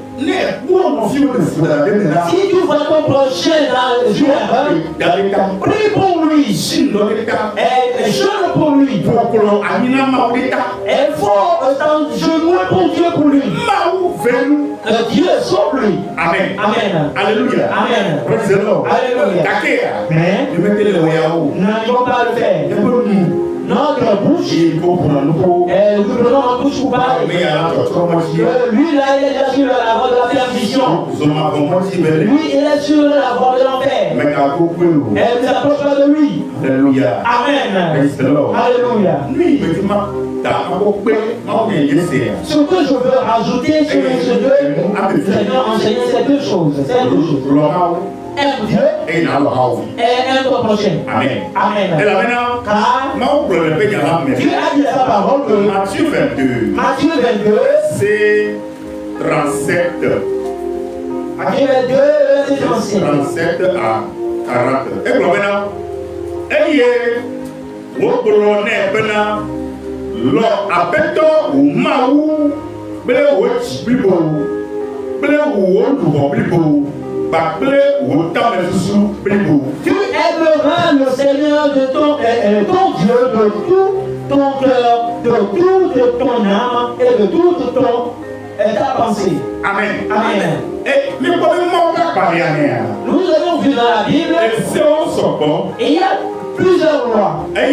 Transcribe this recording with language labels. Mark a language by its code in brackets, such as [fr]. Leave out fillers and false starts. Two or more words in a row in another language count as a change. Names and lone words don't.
[fr] Si tu vois ton prochain dans une erreur, prie pour lui. Et jeûne pour lui. Il faut s'engenouiller pour Dieu pour lui. Dieu sauve lui. Amen. Amen. Alléluia. Amen. [en] Praise the Lord. [fr] Alléluia. Mais nous n'arrivons pas à le faire. Notre bouche, nous prenons en bouche pour parler. Lui là, il est déjà sur la voie de la perdition. Lui, il est sur la voie de l'enfer. Et ne s'approche pas de lui. Alléluia. Amen. [en] Praise the Lord. [fr] Alléluia. Lui, il me dit, surtout, je veux rajouter sur ces deux. Seigneur, enseigner ces deux choses. Aime Dieu et aime ton prochain. Amen. Amen. Car Dieu a dit sa parole que Matthieu 22, c'est 37. Matthieu 22, c'est 37 à 40. Et maintenant, ayez vos bronets, lo apeto umawu ble wochi bibo ble wo lubo bibo ba ble wo tamesusu bibo. Tu aimeras le Seigneur de ton Dieu de tout ton cœur, de toute ton âme et de toute ta pensée. Amen. Amen. Et nous avons vu dans la Bible, et il y a plusieurs lois.